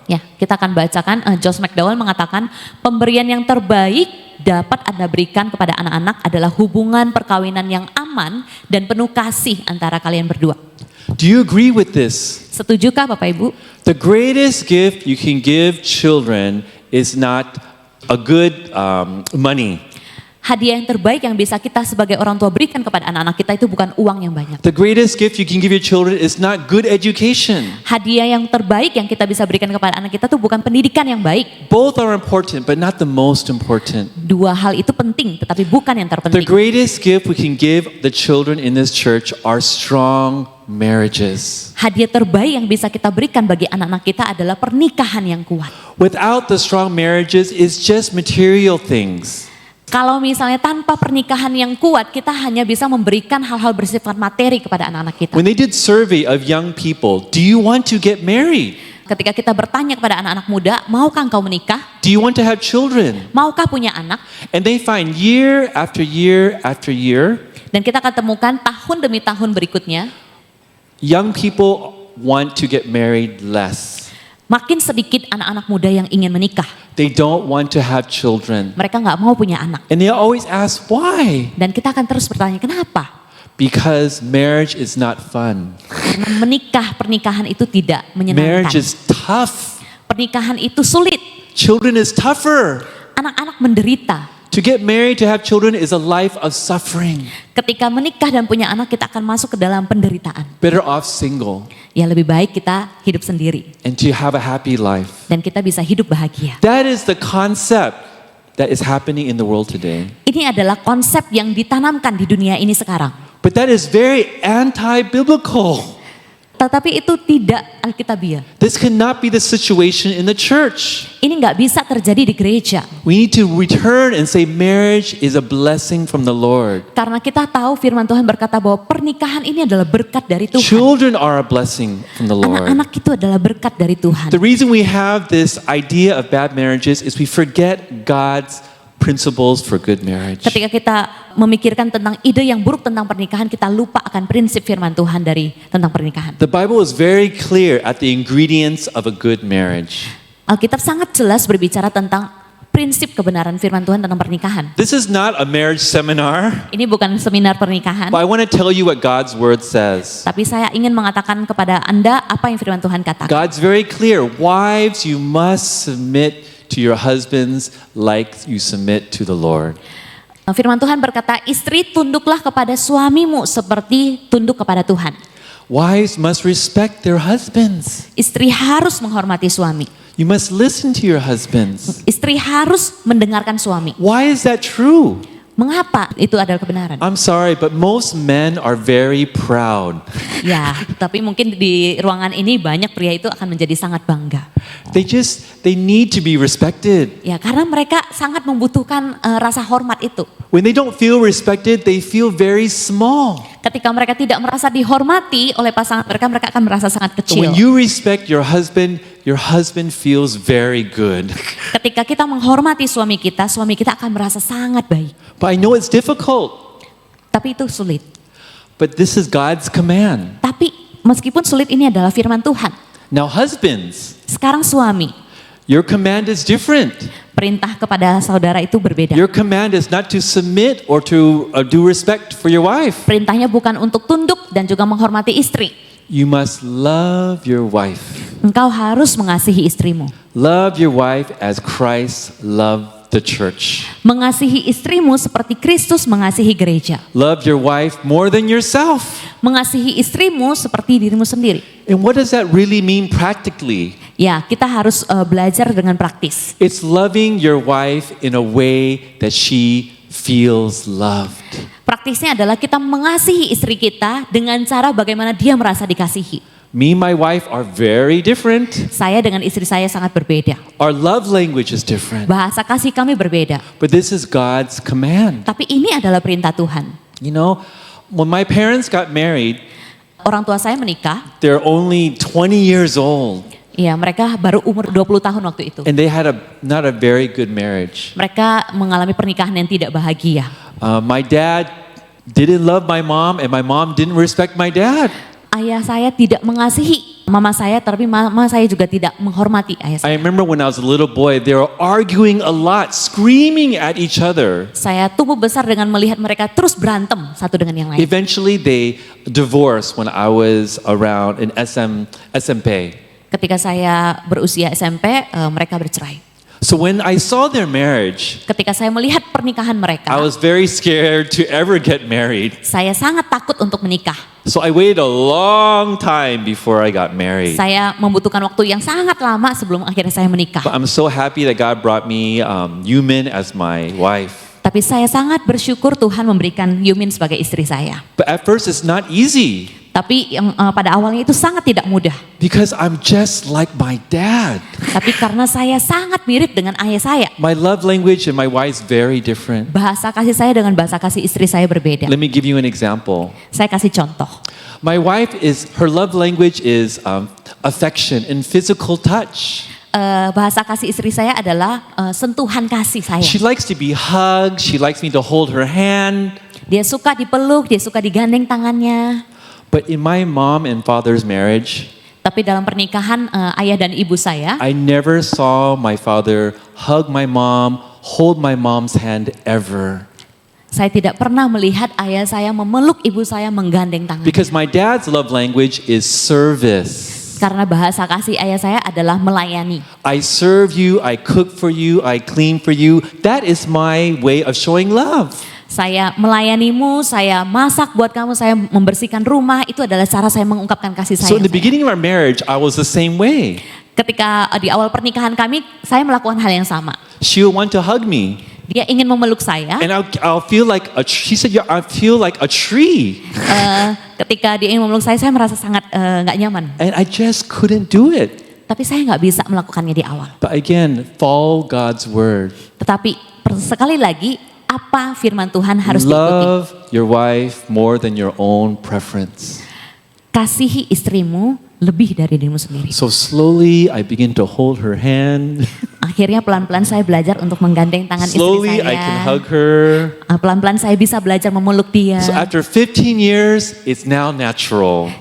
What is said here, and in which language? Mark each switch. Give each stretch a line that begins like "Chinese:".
Indonesian: Ya, kita akan bacakan Josh McDowell mengatakan pemberian yang terbaik dapat Anda berikan kepada anak-anak adalah hubungan perkawinan yang aman dan penuh kasih antara kalian berdua.
English: Do you agree with this?
Indonesian: Setujukah Bapak Ibu?
English: The greatest gift you can give children is not a good money.
Indonesian: Hadiah yang terbaik yang bisa kita sebagai orang tua berikan kepada anak-anak kita itu bukan uang yang banyak.
English: The greatest gift you can give your children is not good education.
Indonesian: Hadiah yang terbaik yang kita bisa berikan kepada anak kita itu bukan pendidikan yang baik.
English: Both are important, but not the most important.
Indonesian: Dua hal itu penting, tetapi bukan yang
English: The
Indonesian: terpenting.
English: greatest gift we can give the children in this church are strong marriages.
Indonesian: Hadiah terbaik yang bisa kita berikan bagi anak-anak kita adalah pernikahan yang kuat.
English: Without the strong marriages, it's just material things.
Indonesian: Kalau misalnya tanpa pernikahan yang kuat, kita hanya bisa memberikan hal-hal bersifat materi kepada anak-anak kita.
English: When they did survey of young people, do you want to get married?
Indonesian: Ketika kita bertanya kepada anak-anak muda, maukah engkau menikah?
English: Do you want to have children?
Indonesian: Maukah punya anak?
English: And they find year after year after year,
Indonesian: Dan kita akan temukan tahun demi tahun berikutnya,
English: young people want to get married less.
Indonesian: makin sedikit anak-anak muda yang ingin menikah.
English: They don't want to have children.
Indonesian: Mereka nggak mau punya anak.
English: And they always ask why?
Indonesian: Dan kita akan terus bertanya, kenapa?
English: Because marriage is not fun.
Indonesian: Karena pernikahan itu tidak
English: Marriage
Indonesian: menyenangkan.
English: is tough.
Indonesian: Pernikahan itu sulit.
English: Children is tougher.
Indonesian: Anak-anak menderita.
English: To get married, to have children is a life of suffering.
Indonesian: Ketika menikah dan punya anak, kita akan masuk ke dalam penderitaan.
English: Better off single
Indonesian: Ya lebih baik kita hidup sendiri.
English: and to have a happy life.
Indonesian: Dan kita bisa hidup bahagia.
English: That is the concept that is happening in the world today.
Indonesian: Ini adalah konsep yang ditanamkan di dunia ini sekarang.
English: But that is very anti-biblical.
Indonesian: Tetapi itu tidak alkitabiah.
English: This cannot be the situation in the church.
Indonesian: Ini nggak bisa terjadi di gereja.
English: We need to return and say marriage is a blessing from the Lord.
Indonesian: Karena kita tahu firman Tuhan berkata bahwa pernikahan ini adalah berkat dari Tuhan.
English: Children are a blessing from the Lord.
Indonesian: Anak-anak itu adalah berkat dari Tuhan.
English: The reason we have this idea of bad marriages is we forget God's principles for good marriage.
Indonesian: Ketika kita memikirkan tentang ide yang buruk tentang pernikahan, kita lupa akan prinsip firman Tuhan tentang pernikahan.
English: The Bible is very clear at the ingredients of a good marriage.
Indonesian: Alkitab sangat jelas berbicara tentang prinsip kebenaran firman Tuhan tentang pernikahan.
English: This is not a marriage seminar,
Indonesian: Ini bukan seminar pernikahan,
English: but I want to tell you what God's word says.
Indonesian: tapi saya ingin mengatakan kepada Anda apa yang firman Tuhan katakan.
English: God's very clear. Wives, you must submit to your husbands like you submit to the Lord.
Indonesian: Firman Tuhan berkata, istri tunduklah kepada suamimu seperti tunduk kepada Tuhan.
English: Wives must respect their husbands.
Indonesian: Istri harus menghormati suami.
English: You must listen to your husbands.
Indonesian: Istri harus mendengarkan suami.
English: Why is that true?
Indonesian: Mengapa itu adalah kebenaran?
English: I'm sorry, but most men are very proud.
Indonesian: Ya, tapi mungkin di ruangan ini banyak pria itu akan menjadi sangat bangga.
English: They need to be respected.
Indonesian: Ya, karena mereka sangat membutuhkan rasa hormat itu.
English: When they don't feel respected, they feel very small.
Indonesian: Ketika mereka tidak merasa dihormati oleh pasangan mereka, mereka akan merasa sangat
English: But
Indonesian: kecil.
English: when you respect your husband feels very good.
Indonesian: Ketika kita menghormati suami kita akan merasa sangat baik.
English: But I know it's difficult.
Indonesian: Tapi itu sulit.
English: But this is God's command.
Indonesian: Tapi meskipun sulit, ini adalah firman Tuhan.
English: Now husbands,
Indonesian: Sekarang suami,
English: your command is different.
Indonesian: perintah kepada saudara itu berbeda.
English: Your command is not to submit or to do respect for your wife.
Indonesian: Perintahnya bukan untuk tunduk dan juga menghormati istri.
English: You must love your wife.
Indonesian: Engkau harus mengasihi istrimu.
English: Love your wife as Christ loved the church.
Indonesian: Mengasihi istrimu seperti Kristus mengasihi gereja.
English: Love your wife more than yourself.
Indonesian: Mengasihi istrimu seperti dirimu sendiri.
English: And what does that really mean practically?
Indonesian: Ya, kita harus belajar dengan praktis.
English: It's loving your wife in a way that she feels loved.
Indonesian: Praktisnya adalah kita mengasihi istri kita dengan cara bagaimana dia merasa dikasihi.
English: Me and my wife are very different.
Indonesian: Saya dengan istri saya sangat berbeda.
English: Our love language is different.
Indonesian: Bahasa kasih kami berbeda.
English: But this is God's command.
Indonesian: Tapi ini adalah perintah Tuhan.
English: You know, when my parents got married,
Indonesian: Orang tua saya menikah,
English: they're only 20 years old.
Indonesian: ya mereka baru umur 20 tahun waktu itu.
English: And they had not a very good marriage.
Indonesian: Mereka mengalami pernikahan yang tidak bahagia.
English: My dad didn't love my mom and my mom didn't respect my dad.
Indonesian: Ayah saya tidak mengasihi mama saya, tapi mama saya juga tidak menghormati ayah saya.
English: I remember when I was a little boy, they were arguing a lot, screaming at each other.
Indonesian: Saya tumbuh besar dengan melihat mereka terus berantem satu dengan yang lain.
English: Eventually they divorced when I was around in SMP.
Indonesian: Ketika saya berusia SMP, mereka bercerai.
English: So when I saw their marriage,
Indonesian: Ketika saya melihat pernikahan mereka,
English: I was very scared to ever get married.
Indonesian: saya sangat takut untuk menikah.
English: So I waited a long time before I got married.
Indonesian: Saya membutuhkan waktu yang sangat lama sebelum akhirnya saya menikah.
English: But I'm so happy that God brought me Yumin as my wife.
Indonesian: Tapi saya sangat bersyukur Tuhan memberikan Yumin sebagai istri saya.
English: But at first it's not easy
Indonesian: Tapi pada awalnya itu sangat tidak mudah.
English: because I'm just like my dad.
Indonesian: Tapi karena saya sangat mirip dengan ayah saya.
English: My love language and my wife's very different.
Indonesian: Bahasa kasih saya dengan bahasa kasih istri saya berbeda.
English: Let me give you an example.
Indonesian: Saya kasih contoh.
English: My wife her love language is affection and physical touch.
Indonesian: Bahasa kasih istri saya adalah sentuhan kasih saya.
English: She likes to be hugged. She likes me to hold her hand.
Indonesian: Dia suka dipeluk, dia suka digandeng tangannya.
English: But in my mom and father's marriage,
Indonesian: Tapi dalam pernikahan ayah dan ibu saya,
English: I never saw my father hug my mom, hold my mom's hand ever.
Indonesian: saya tidak pernah melihat ayah saya memeluk ibu saya, menggandeng tangannya.
English: Because my dad's love language is service.
Indonesian: Karena bahasa kasih ayah saya adalah melayani.
English: I serve you, I cook for you, I clean for you. That is my way of showing love.
Indonesian: Saya melayanimu, saya masak buat kamu, saya membersihkan rumah. Itu adalah cara saya mengungkapkan kasih
English: So in the
Indonesian: saya.
English: beginning of our marriage, I was the same way.
Indonesian: Ketika di awal pernikahan kami, saya melakukan hal yang sama.
English: She would want to hug me.
Indonesian: Dia ingin memeluk saya.
English: And I'll feel like she said, yeah, I feel like a tree.
Indonesian: Ketika dia ingin memeluk saya merasa sangat nggak nyaman.
English: And I just couldn't do it.
Indonesian: Tapi saya nggak bisa melakukannya di awal.
English: But again, follow God's word.
Indonesian: Tetapi sekali lagi, apa firman Tuhan harus diikuti?
English: Love your wife more than your own preference.
Indonesian: Kasihi istrimu lebih dari dirimu sendiri.
English: So slowly I begin to hold her hand.
Indonesian: Akhirnya pelan-pelan saya belajar untuk menggandeng tangan
English: Slowly
Indonesian: istri
English: I can
Indonesian: saya.
English: hug her.
Indonesian: Pelan-pelan saya bisa belajar memeluk dia.
English: So after 15 years, it's now natural.